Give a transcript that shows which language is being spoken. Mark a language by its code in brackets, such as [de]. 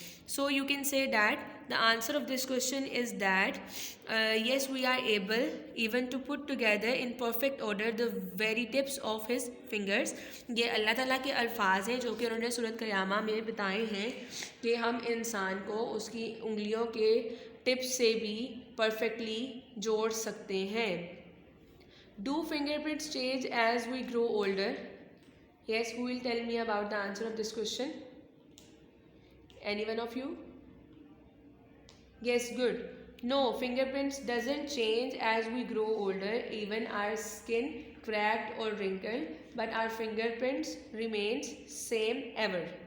[en] So you can say that the answer of this question is that yes, we are able even to put together in perfect order the very tips of his fingers. [ur] یہ اللہ تعالیٰ کے الفاظ ہیں جو کہ انہوں نے سورۃ قیامہ میں بتائے ہیں کہ ہم انسان کو اس کی انگلیوں کے ٹپس سے بھی پرفیکٹلی جوڑ سکتے ہیں. [en] Do fingerprints change as we grow older? Yes, who will tell me about the answer of this question? Any one of you? Yes, good. No, fingerprints doesn't change as we grow older. Even our skin cracked or wrinkled, but our fingerprints remains same ever.